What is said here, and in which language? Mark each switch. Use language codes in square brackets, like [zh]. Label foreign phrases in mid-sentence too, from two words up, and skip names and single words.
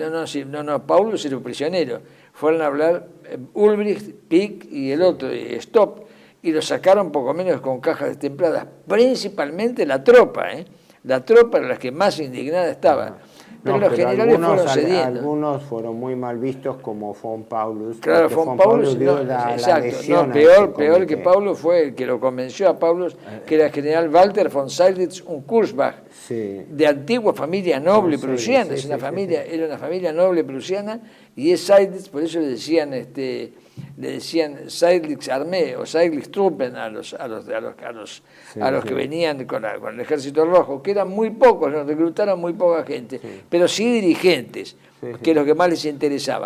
[es] Paulus era un prisionero. fueron a hablar Ulbricht, Pick y el otro, Stopp, y lo sacaron poco menos con cajas destempladas, principalmente la tropa, la tropa era la que más indignada estaba. Pero los generales fueron cediendo. Algunos fueron muy mal vistos, como von Paulus. Claro, von Paulus, no, exacto. No, peor que Paulus fue el que lo convenció a Paulus, que era el general Walter von Seydlitz und Kurzbach, de antigua familia noble prusiana. Era una familia noble prusiana, y es Seydlitz, por eso le decían Seydlitz Armee o Seydlitz Truppen a los que venían con el ejército rojo, que eran muy pocos, nos reclutaron muy poca gente, pero sí dirigentes, que es lo que más les interesaba.